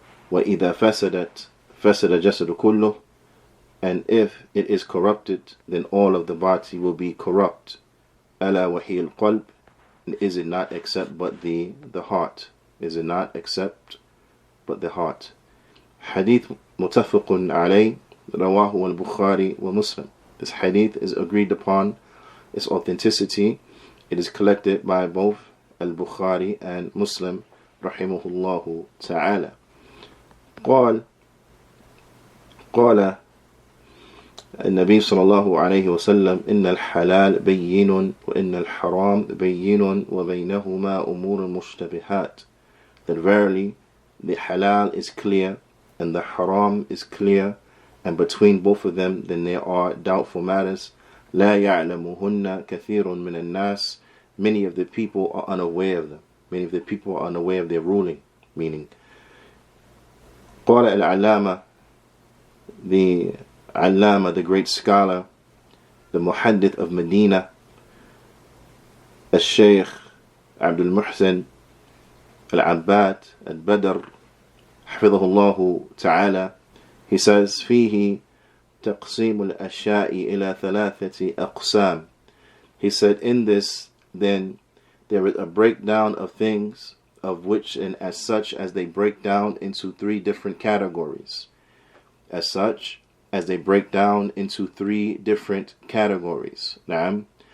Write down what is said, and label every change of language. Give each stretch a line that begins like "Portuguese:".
Arabic: وإذا فسدت فسد جسد كله,
English: and if it is corrupted, then all of the body will be corrupt.
Arabic: ألا وهي القلب,
English: is it not except but the heart? Is it not except but the heart?
Arabic: Hadeeth متفق عليه رواه البخاري ومسلم.
English: This hadith is agreed upon its authenticity. It is collected by both al-Bukhari and Muslim rahimahullah ta'ala.
Arabic: قال النبي صلى الله عليه وسلم إن الحلال بين وإن الحرام بين وبينهما أمور مشتبهات,
English: that verily the halal is clear and the haram is clear, and between both of them then there are doubtful matters.
Arabic: لا يعلمهن كثير من الناس,
English: many of the people are unaware of them. Many of the people are unaware of their ruling.
Arabic: Meaning, قال العلامة,
English: the Allama, the great scholar, the Muhaddith of Medina,
Arabic: الشيخ عبد المحسن العباد البدر حفظه الله تعالى,
English: he says
Arabic: فيه تقسيم الأشياء إلى ثلاثة أقسام.
English: He said, in this then there is a breakdown of things, of which and as such as they break down into three different categories. As such as they break down into three different categories. Naam.